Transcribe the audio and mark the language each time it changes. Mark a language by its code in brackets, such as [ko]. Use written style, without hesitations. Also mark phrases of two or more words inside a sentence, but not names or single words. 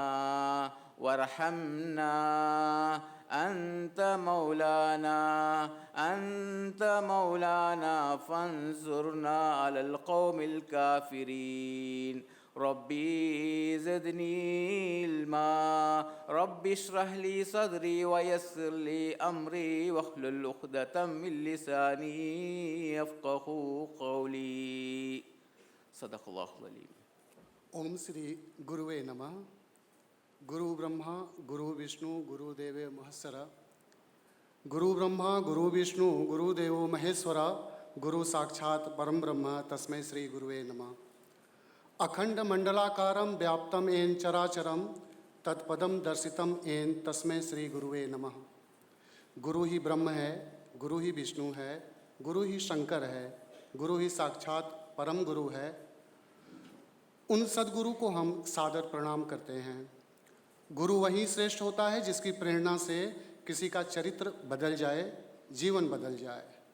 [ar] وارحمنا أنت مولانا فانصرنا على القوم الكافرين ربي زدني علما ربي اشرح لي صدري ويسر لي أمري واحلل عقدة من لساني يفقهوا قولي صدق الله العظيم [sa] ओम श्री गुरुवे नमः गुरु ब्रह्मा गुरु विष्णु गुरुदेव महेश्वर गुरु ब्रह्मा गुरु विष्णु गुरुदेव महेश्वर गुरु साक्षात परम ब्रह्म तस्मै श्री गुरुवे नमः [hi] अखंड मंडलाकारं व्याप्तं येन चराचरं तत्पदं दर्शितं येन तस्मै श्री गुरुवे नमः गुरु ही ब्रह्म है गुरु ही विष्णु है गुरु ही शंकर है गुरु ही साक्षात परम गुरु है उन सद्गुरु को हम सादर प्रणाम करते हैं। गुरु वही श्रेष्ठ होता है जिसकी प्रेरणा से किसी का चरित्र बदल जाए, जीवन बदल जाए।